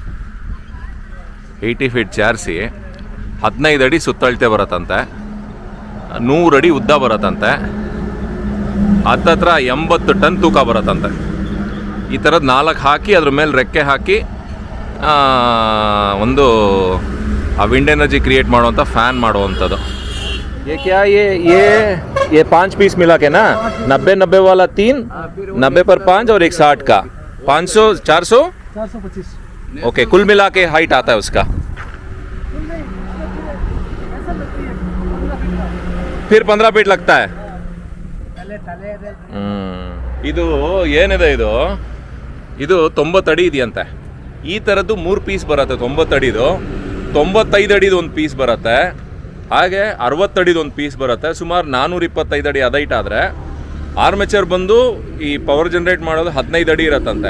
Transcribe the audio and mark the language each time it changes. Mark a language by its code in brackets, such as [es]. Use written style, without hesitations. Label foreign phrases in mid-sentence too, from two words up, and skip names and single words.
[kn] 80 ಫೀಟ್ ಚಾರ್ಸಿ 15 ಅಡಿ ಸುತ್ತಳತೆ ಬರತ್ತಂತೆ, 100 ಅಡಿ ಉದ್ದ ಬರತ್ತಂತೆ, ಹತ್ತತ್ರ 80 ಟನ್ ತೂಕ ಬರತ್ತಂತೆ. ಈ ಥರದ್ದು 4 ಹಾಕಿ ಅದ್ರ ಮೇಲೆ ರೆಕ್ಕೆ ಹಾಕಿ ಒಂದು ಆ [en] wind energy create [kn] ಮಾಡುವಂಥ ಫ್ಯಾನ್ ಮಾಡುವಂಥದ್ದು. [hi] ये क्या ये 5 पीस मिला के ना 90 वाला 3, 90 पर 5 और एक 60 का 500 425. ओके, कुल मिला के हाइट आता है उसका. फिर 15 फीट लगता है. [kn] ಇದು ಏನಿದೆ, ಇದು 90 ಅಡಿ ಇದೆಯಂತೆ. ಈ ಥರದ್ದು 3 ಪೀಸ್ ಬರುತ್ತೆ. 90 ಅಡಿದು, 95 ಅಡಿದು ಒಂದು ಪೀಸ್ ಬರುತ್ತೆ, ಹಾಗೆ 60 ಅಡಿದು ಒಂದು ಪೀಸ್ ಬರುತ್ತೆ. ಸುಮಾರು 425 ಅಡಿ ಅದೈಟ್ ಆದರೆ ಆರ್ಮೆಚರ್ ಬಂದು ಈ [en] power generate [kn] ಮಾಡೋದು 15 ಅಡಿ ಇರತ್ತಂತೆ.